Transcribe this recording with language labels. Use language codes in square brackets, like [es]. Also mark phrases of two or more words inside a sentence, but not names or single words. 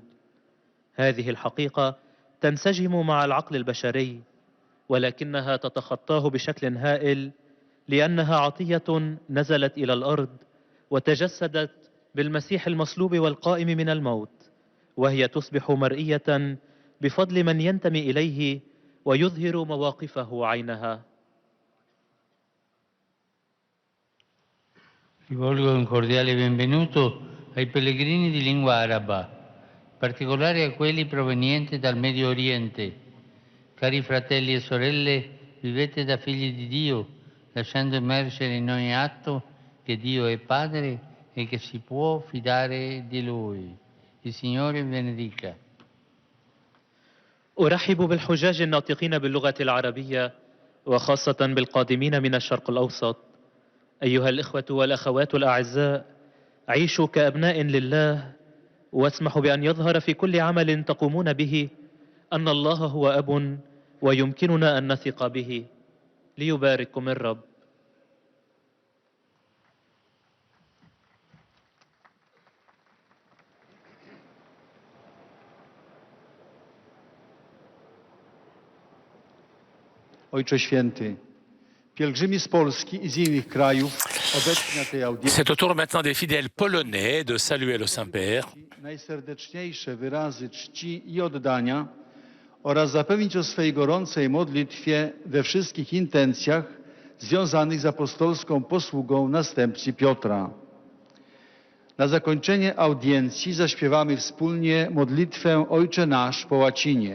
[ar] هذه الحقيقة تنسجم مع العقل البشري، ولكنها تتخطاه بشكل هائل، لأنها عطية نزلت إلى الأرض وتجسدت بالمسيح المصلوب والقائم من الموت، وهي تصبح مرئية بفضل من ينتمي إليه ويظهر مواقفه عينها. [it] Rivolgo un cordiale benvenuto ai pellegrini di lingua araba, in particolare a quelli provenienti dal Medio Oriente. Cari fratelli e sorelle, vivete da figli di Dio, lasciando emergere in ogni atto che Dio è Padre e che si può fidare di Lui. Il Signore benedica. [ar] أرحب بالحجاج الناطقين باللغة العربية، وخاصة بالقادمين من الشرق الأوسط. أيها الإخوة والأخوات الأعزاء، عيشوا كأبناء لله، واسمحوا بأن يظهر في كل عمل تقومون به أن الله هو أب ويمكننا أن نثق به. ليبارككم الرب. [pl] Ojcze Święty, pielgrzymi z Polski i z innych krajów obecni na tej audiencji [fr] C'est au tour maintenant des fidèles polonais de saluer le Saint-Père. [pl] najserdeczniejsze wyrazy czci i oddania oraz zapewnić o swej gorącej modlitwie we wszystkich intencjach związanych z apostolską posługą następcy Piotra. Na zakończenie audiencji zaśpiewamy wspólnie modlitwę Ojcze Nasz po łacinie.